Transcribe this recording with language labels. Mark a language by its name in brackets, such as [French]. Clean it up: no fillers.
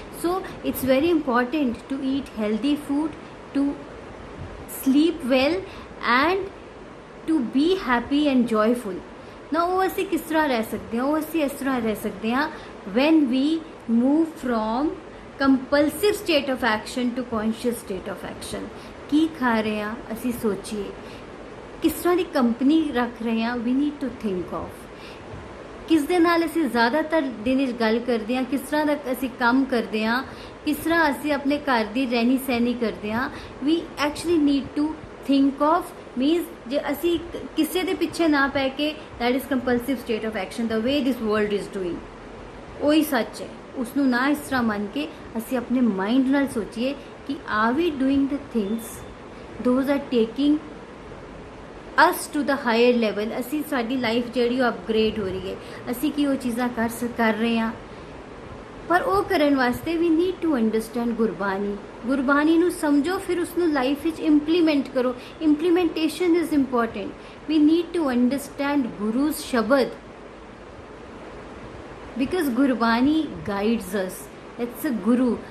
[English] So it's very important to eat healthy food, to sleep well and to be happy and joyful ना। [Punjabi] वो ਅਸੀਂ ਕਿਸ ਤਰ੍ਹਾਂ ਰਹਿ ਸਕਦੇ ਹਾਂ, ਉਹ ਅਸੀਂ ਇਸ ਤਰ੍ਹਾਂ ਰਹਿ ਸਕਦੇ ਹਾਂ [English] when we move from compulsive state of action to conscious state of action। [Punjabi] ਕੀ ਖਾ ਰਹੇ ਹਾਂ ਅਸੀਂ ਸੋਚੀਏ, ਕਿਸ ਤਰ੍ਹਾਂ ਦੀ ਕੰਪਨੀ ਰੱਖ ਰਹੇ ਹਾਂ, [English] we need to think of [Punjabi] ਕਿਸ ਦੇ ਨਾਲ ਅਸੀਂ ਜ਼ਿਆਦਾਤਰ ਦਿਨ ਵਿੱਚ ਗੱਲ ਕਰਦੇ ਹਾਂ, ਕਿਸ ਤਰ੍ਹਾਂ ਦਾ ਅਸੀਂ ਕੰਮ ਕਰਦੇ ਹਾਂ, ਕਿਸ ਤਰ੍ਹਾਂ ਅਸੀਂ ਆਪਣੇ ਘਰ ਦੀ ਰਹਿਣੀ ਸਹਿਣੀ ਕਰਦੇ ਹਾਂ। [English] we actually need to think of means [Punjabi] ਜੇ ਅਸੀਂ ਕਿਸੇ ਦੇ ਪਿੱਛੇ ਨਾ ਪੈ ਕੇ [English] that is compulsive state of action, the way this world is doing [Punjabi] ਉਹੀ ਸੱਚ ਹੈ, ਉਸਨੂੰ ਨਾ ਇਸ ਤਰ੍ਹਾਂ ਮੰਨ ਕੇ ਅਸੀਂ ਆਪਣੇ ਮਾਈਂਡ ਨਾਲ ਸੋਚੀਏ ਕਿ [English] are we doing the things those are taking us to the higher level। [Punjabi] ਅਸੀਂ ਸਾਡੀ ਲਾਈਫ ਜਿਹੜੀ ਉਹ ਅਪਗ੍ਰੇਡ ਹੋ ਰਹੀ ਹੈ, ਅਸੀਂ ਕੀ ਉਹ ਚੀਜ਼ਾਂ ਕਰ ਰਹੇ ਹਾਂ। ਪਰ ਉਹ ਕਰਨ ਵਾਸਤੇ ਵੀ [English] need to understand [Punjabi] ਗੁਰਬਾਣੀ ਨੂੰ ਸਮਝੋ, ਫਿਰ ਉਸਨੂੰ ਲਾਈਫ ਵਿੱਚ ਇੰਪਲੀਮੈਂਟ ਕਰੋ। [English] Implementation is important. We need to understand Guru's shabad because Gurbani guides us, it's a Guru.